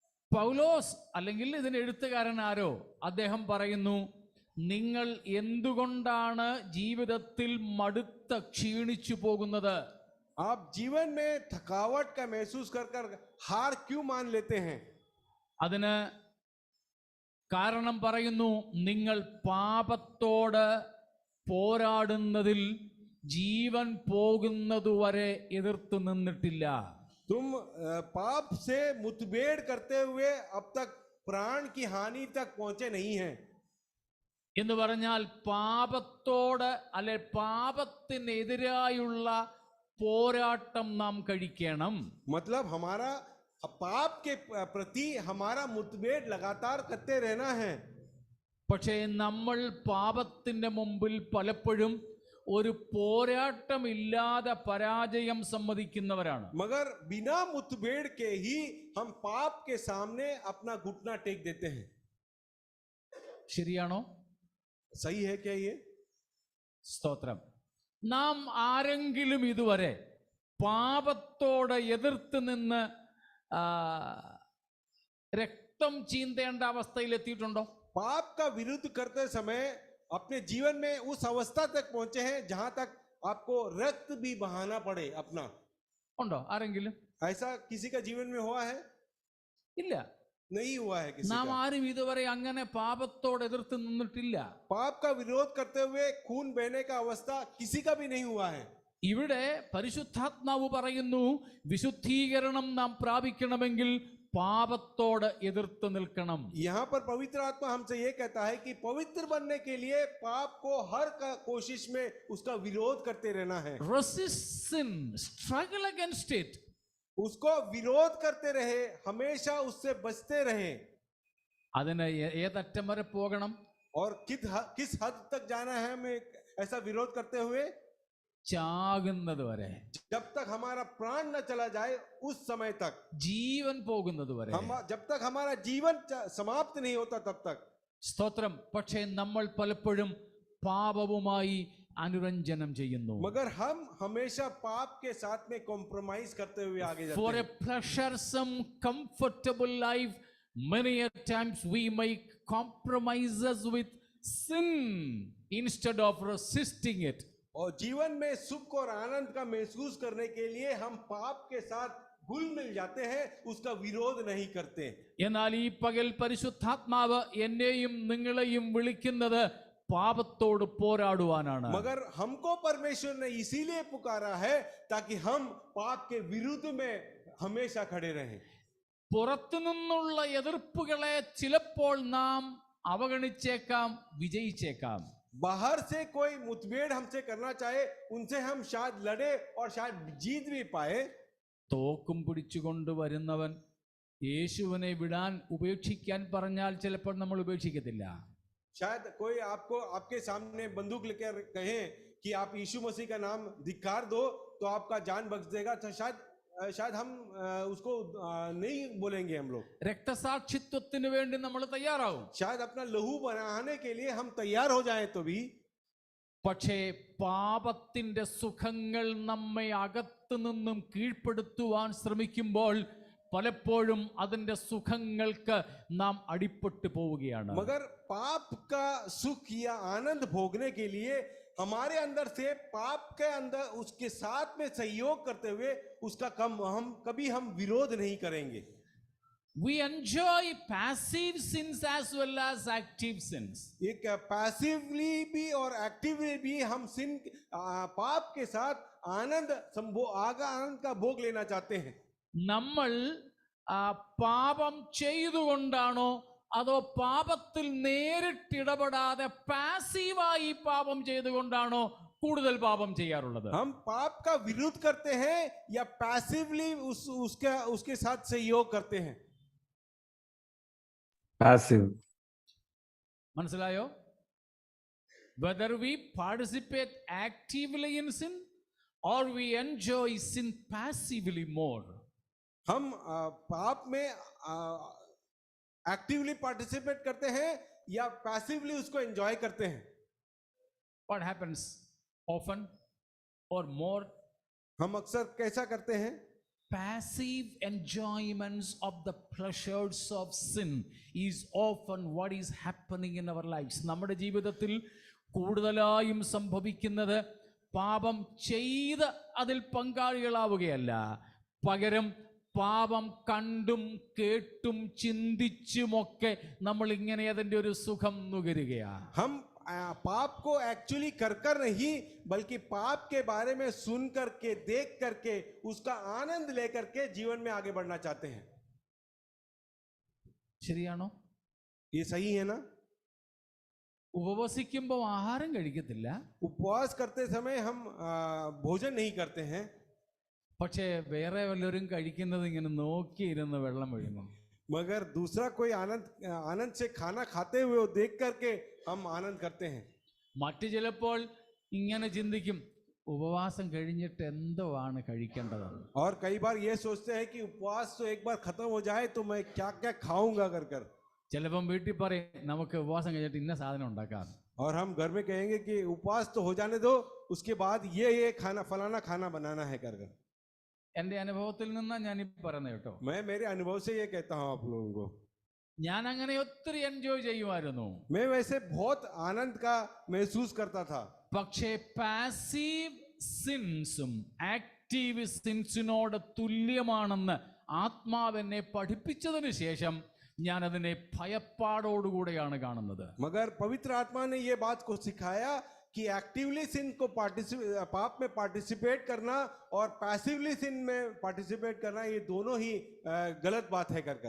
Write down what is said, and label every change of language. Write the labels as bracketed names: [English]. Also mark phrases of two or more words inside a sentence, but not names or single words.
[Malayalam] പൗലോസ് അല്ലെങ്കിൽ ഇതിന് എഴുത്തുകാരൻ ആരോ അദ്ദേഹം പറയുന്നു, നിങ്ങൾ എന്തുകൊണ്ടാണ് ജീവിതത്തിൽ മടുത്ത ക്ഷീണിച്ചു പോകുന്നത്? [Hindi] आप जीवन में थकावट का महसूस कर कर हार क्यों मान लेते हैं? [Malayalam] അതിന് കാരണം പറയുന്നു, നിങ്ങൾ പാപത്തോട് പോരാടുന്നതിൽ ജീവൻ പോകുന്നതുവരെ എതിർത്ത് നിന്നിട്ടില്ല. [Hindi] तुम पाप से मुठभेड़ करते हुए अब तक प्राण की हानि तक पहुंचे नहीं हैं. [Malayalam] എന്ന് പറഞ്ഞാൽ പാപത്തോട് അല്ലെ പാപത്തിനെതിരായുള്ള പോരാട്ടം നാം കഴിക്കണം. [Hindi] मतलब हमारा पाप के प्रति हमारा मुठभेड़ लगातार करते रहना है. [Malayalam] പക്ഷേ നമ്മൾ പാപത്തിന്റെ മുമ്പിൽ പലപ്പോഴും ഒരു പോരാട്ടമില്ലാതെ പരാജയം സമ്മതിക്കുന്നവരാണ്. [Hindi] मगर बिना मुठभेड़ के ही हम पाप के सामने अपना घुटना टेक देते हैं. [Malayalam] ശരിയാണോ? [Hindi] सही है क्या ये? [Malayalam] സ്തോത്രം. നാം ആരെങ്കിലും ഇതുവരെ പാപത്തോട് എതിർത്ത് നിന്ന് രക്തം ചീന്തേണ്ട അവസ്ഥയിൽ എത്തിയിട്ടുണ്ടോ? [Hindi] पाप का विरुद्ध करते समय अपने जीवन में उस अवस्था तक पहुंचे हैं जहां तक आपको रक्त भी बहाना पड़े अपना? [Malayalam] ഉണ്ടോ ആരെങ്കിലും? [Hindi] ऐसा किसी का जीवन में हुआ है? [Malayalam] ഇല്ല. [Hindi] नहीं हुआ है किसी [Malayalam] നാം [Hindi] का. [Malayalam] ആരും ഇതുവരെ അങ്ങനെ പാപത്തോട് എതിർത്ത് നിന്നിട്ടില്ല. [Hindi] पाप का विरोध करते हुए खून बहने का अवस्था किसी का भी नहीं हुआ है. [Malayalam] ഇവിടെ പരിശുദ്ധാത്മാവ് പറയുന്നു, വിശുദ്ധീകരണം നാം പ്രാപിക്കണമെങ്കിൽ പാപത്തോട് എതിർത്ത് നിൽക്കണം. [Hindi] यहाँ पर पवित्र आत्मा हमसे ये कहता है कि पवित्र बनने के लिए पाप को हर कोशिश में उसका विरोध करते रहना है. [English] Resist sin, struggle against it. [Hindi] उसको विरोध करते रहे, हमेशा उससे बचते रहे. [Malayalam] അതിന് ഏതറ്റം വരെ പോകണം? [Hindi] और किस हद तक जाना है हमें ऐसा विरोध करते हुए? [Malayalam] ചാകുന്നത് വരെ, [Hindi] जब तक हमारा प्राण न चला जाए उस समय तक, [Malayalam] ജീവൻ പോകുന്നത് വരെ. [Hindi] जब तक हमारा जीवन समाप्त नहीं होता तब तक. [Malayalam] സ്തോത്രം. പക്ഷേ നമ്മൾ പലപ്പോഴും പാപവുമായി അനുരഞ്ജനം ചെയ്യുന്നു. [Hindi] मगर हम हमेशा पाप के साथ में कॉम्प्रोमाइज करते हुए आगे जाते [English] For [Hindi] हैं. [English] a pleasuresome, comfortable life, many a times we make compromises with sin instead of resisting it. [Hindi] और जीवन में सुख और आनंद का महसूस करने के लिए हम पाप के साथ घुल मिल जाते हैं, उसका विरोध नहीं करते. [Malayalam] എന്നാൽ ഈ പകൽ പരിശുദ്ധാത്മാവ് എന്നെയും നിങ്ങളെയും വിളിക്കുന്നത് പാപത്തോട് പോരാടുവാനാണ്. [Hindi] मगर हमको परमेश्वर ने इसीलिए पुकारा है ताकि हम पाप के विरुद्ध में हमेशा खड़े रहें. [Malayalam] പുറത്തു നിന്നുള്ള എതിർപ്പുകളെ ചിലപ്പോൾ നാം അവഗണിച്ചേക്കാം, വിജയിച്ചേക്കാം. [Hindi] बाहर से कोई मुठभेड़ हमसे करना चाहे, उनसे हम शायद लड़े और शायद जीत भी पाए. [Malayalam] തോക്കും പിടിച്ചുകൊണ്ട് വരുന്നവൻ യേശുവിനെ വിടാൻ ഉപേക്ഷിക്കാൻ പറഞ്ഞാൽ ചിലപ്പോൾ നമ്മൾ ഉപേക്ഷിക്കത്തില്ല. [Hindi] शायद कोई आपको आपके सामने बंदूक लेकर कहे कि आप यीशु मसीह का नाम धिक्कार दो तो आपका जान बच जाएगा, तो शायद हम उसको नहीं बोलेंगे. हम लोग [Malayalam] രക്തസാക്ഷിത്വത്തിന് വേണ്ടി നമ്മൾ തയ്യാറാവും. [Hindi] शायद अपना लहू बनाने के लिए हम तैयार हो जाएं तो भी. [Malayalam] പക്ഷേ പാപത്തിന്റെ സുഖങ്ങൾ നമ്മെ അകത്തു നിന്നും കീഴ്പ്പെടുത്തുവാൻ ശ്രമിക്കുമ്പോൾ പലപ്പോഴും അതിന്റെ സുഖങ്ങൾക്ക് നാം അടിപ്പെട്ടു പോവുകയാണ്. [Hindi] मगर पाप का सुख या आनंद भोगने के लिए हमारे अंदर से पाप के अंदर उसके साथ में सहयोग करते हुए उसका कभी हम विरोध नहीं करेंगे. [English] We enjoy passive sins as well as active sins. [Hindi] एक पैसिवली भी और एक्टिवली भी हम सिन पाप के साथ आनंद का भोग लेना चाहते हैं. [Malayalam] നമ്മൾ പാപം ചെയ്തുകൊണ്ടാണോ അതോ പാപത്തിൽ നേരിട്ടിടപെടാതെ പാസീവായി പാപം ചെയ്തുകൊണ്ടാണോ കൂടുതൽ പാപം ചെയ്യാറുള്ളത്? [Hindi] हम पाप का विरोध करते हैं या पैसिवली उसके साथ सहयोग करते हैं? [English] Passive. [Malayalam] മനസ്സിലായോ? [English] Whether we participate actively in sin or we enjoy sin passively more. [Hindi] हम पाप में [English] actively participate [Hindi] करते हैं या पैसिवली उसको एंजॉय करते हैं? [English] What happens often or more? [Hindi] हम अक्सर कैसा करते हैं? [English] passive enjoyments of the pleasures of sin is often what is happening in our lives. [Malayalam] നമ്മുടെ ജീവിതത്തിൽ കൂടുതലായും സംഭവിക്കുന്നത് പാപം ചെയ്ത് അതിൽ പങ്കാളികളാവുകയല്ല, പകരം പാപം കണ്ടും കേട്ടും ചിന്തിച്ചുമൊക്കെ നമ്മൾ ഇങ്ങനെ അതിൻ്റെ ഒരു സുഖം നുകരുകയാണ്. [Hindi] हम पाप को एक्चुअली कर नहीं, बल्कि पाप के बारे में सुन करके, देख करके, उसका आनंद लेकर के जीवन में आगे बढ़ना चाहते हैं. [Malayalam] ശരിയാണോ? [Hindi] ये सही है ना? [Malayalam] ഉപവസിക്കുമ്പോൾ ആഹാരം കഴിക്കത്തില്ല, [Hindi] उपवास करते समय हम भोजन नहीं करते हैं, [Malayalam] പക്ഷേ വേറെ വല്ലവരും കഴിക്കുന്നത് ഇങ്ങനെ നോക്കിയിരുന്ന് വെള്ളം വീഴുന്നു. [Hindi] मगर दूसरा कोई आनंद से खाना खाते हुए वो देख करके हम आनंद करते हैं. [Malayalam] മറ്റു ചിലപ്പോൾ ഇങ്ങനെ ചിന്തിക്കും, ഉപവാസം കഴിഞ്ഞിട്ട് എന്തോ ആണ് കഴിക്കേണ്ടതെന്ന്. [Hindi] और कई बार ये सोचते हैं कि उपवास तो एक बार खत्म हो जाए तो मैं क्या क्या खाऊंगा कर. [Malayalam] ചിലപ്പം വീട്ടിൽ പറയും, നമുക്ക് ഉപവാസം കഴിഞ്ഞിട്ട് ഇന്ന സാധനം ഉണ്ടാക്കാം. [Hindi] और हम घर में कहेंगे कि उपवास तो हो जाने दो, उसके बाद ये खाना, फलाना खाना बनाना है कर. [Malayalam] എൻ്റെ അനുഭവത്തിൽ നിന്നാണ് ഞാൻ ഈ പറയുന്നത് കേട്ടോ. [Hindi] मैं मेरे अनुभव से ये कहता हूँ आप लोगों को. [Malayalam] ഞാൻ അങ്ങനെ ഒത്തിരി എൻജോയ് ചെയ്യുമായിരുന്നു. [Hindi] मैं वैसे बहुत आनंद का महसूस करता था. [Malayalam] പക്ഷേ [English] passive sins active sins [Malayalam] തുല്യമാണെന്ന് ആത്മാവെന്നെ പഠിപ്പിച്ചതിന് ശേഷം ഞാൻ അതിനെ ഭയപ്പാടോടുകൂടെയാണ് കാണുന്നത്. [Hindi] मगर पवित्र आत्मा ने ये बात को सिखाया कि [English] actively sin [Hindi] को पाप में पार्टिसिपेट करना और [English] passively sin [Hindi] में पार्टिसिपेट करना, ये दोनों ही गलत बात है कर.